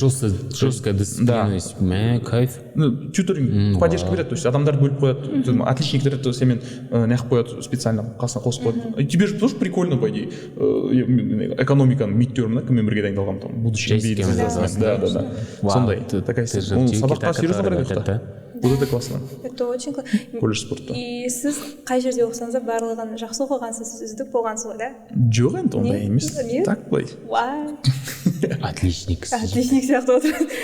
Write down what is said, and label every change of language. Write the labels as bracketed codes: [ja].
[ru] Жесткая дисциплинность, кайф. Тьюторинг, поддержка берет, то есть [kk] адамдар бөліп қояды, отличниктер сенімен неғып қояды специально, қасына қосып қояды. [ru] Тебе же тоже прикольно, по идее, [kk] экономиканың мидтермін, кіммен бірге дайындалғам, [ru] там, будущий MBA. Да. [kk] Сондай, [ru] такая система. [kk] Сабаққа серьезно қарайды. [ru] Вот это классно. Это очень классно. Колледж спорта. [kk] И сіз қай жерде оқысаңыз да барлығын жақсы оқығансыз, сіз үздік болғансыз ғой, да? Жоқ енді ондай емес. [ru] Так [kk] былай. [ru] Отличник. [kk] Отличник сияқты отыр.